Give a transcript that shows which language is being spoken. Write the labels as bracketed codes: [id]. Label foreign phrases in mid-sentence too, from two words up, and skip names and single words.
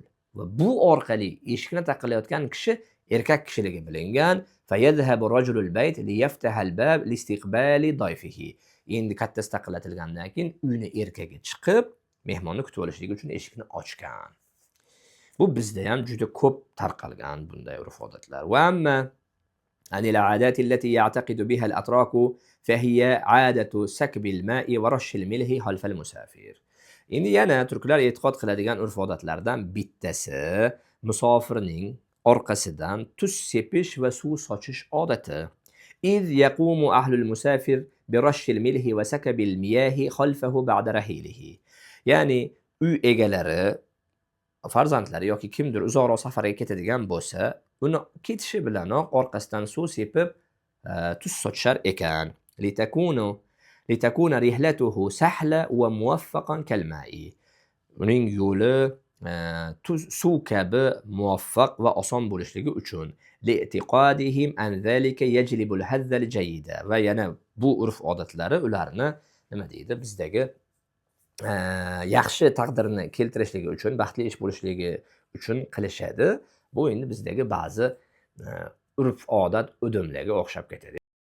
[uz] Va bu orqali eshikni taqillayotgan kishi erkak kishiligi bilingan. [ar] فيذهب رجل البيت ليفتح الباب لاستقبال ضيفه. [uz] Endi kattasi taqillatilgandan keyin uyni erkagi chiqib, mehmonni kutib olishligi uchun eshikni ochgan. Bu bizda ham juda ko'p tarqalgan bunday urf-odatlar. [ar] وأما عن العادات التي يعتقد بها الأتراك فهي عادة سكب الماء ورش الملح خلف المسافر. [uz] Endi yana turklar e'tiqod qiladigan urf-odatlardan bittasi musofirning orqasidan tuz sepish va suv sochish odati. [ar] إذ يقوم أهل المسافر برش الملح وسكب المياه خلفه بعد رحيله. [uz] Ya'ni uy egalari, farzandlari yoki kimdir uzoqroq safarga ketadigan bo'lsa, uni ketishi bilanoq orqasidan suv sepib, tuz sochar ekan. [ar] لتكون رحلته سهلة وموفقة كالماء. [uz] Uning yo'li suv kabi muvaffaq va oson bo'lishligi uchun. [ar] لاعتقادهم أن ذلك يجلب الحظ الجيد. [uz] Va yana bu urf-odatlari ularni nima deydi, bizdagi yaxshi taqdirni keltirishligi uchun, baxtli ish bo'lishligi uchun qilishadi. Bu endi bizdagi ba'zi urf-odat udumlarga o'xshab ketadi.